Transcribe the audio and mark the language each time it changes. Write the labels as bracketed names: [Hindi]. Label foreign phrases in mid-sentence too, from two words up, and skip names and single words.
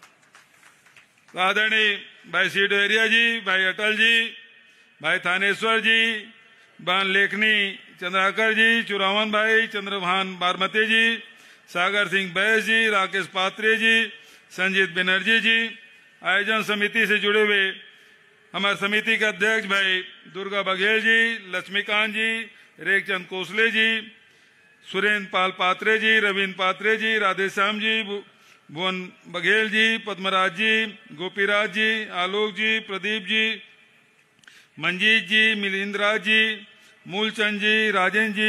[Hindi] तो आदरणीय भाई सी डहरिया जी, भाई अटल जी, भाई थानेश्वर जी, बान लेखनी चंद्राकर जी, चुरावन भाई, चंद्रभान बारमती जी, सागर सिंह बैस जी, राकेश पात्रे जी, संजीत बनर्जी जी, आयोजन समिति से जुड़े हुए हमारे समिति के अध्यक्ष भाई दुर्गा बघेल जी, लक्ष्मीकांत जी, रेखचंद कोसले जी, सुरेंद्र पाल पात्रे जी, रविंद्र पात्रे जी, राधेश्याम जी, भुवन बघेल जी, पद्मराज जी, गोपीराज जी, आलोक जी, प्रदीप जी, मंजीत जी, मिलिंद राज जी, मूलचंद जी, राजेंद्र जी,